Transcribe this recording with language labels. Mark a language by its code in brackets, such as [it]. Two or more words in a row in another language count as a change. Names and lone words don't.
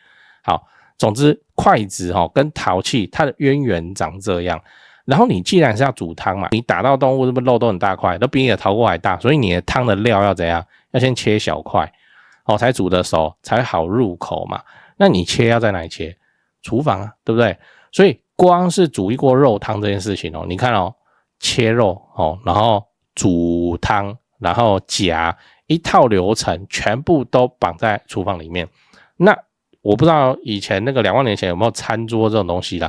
[zh] 好，總之筷子跟陶器它的淵源長這樣。然後你既然是要煮湯嘛，你打到動物是不是肉都很大塊，都比你的陶鍋還大，所以你的湯的料要怎樣？要先切小塊，才煮得熟，才好入口嘛。那你切要在哪裡切？廚房啊，對不對？所以光是煮一鍋肉湯這件事情你看切肉然後煮湯，然後夾，一套流程全部都綁在廚房裡面。那我不知道以前那個2萬年前有沒有餐桌這種東西啦。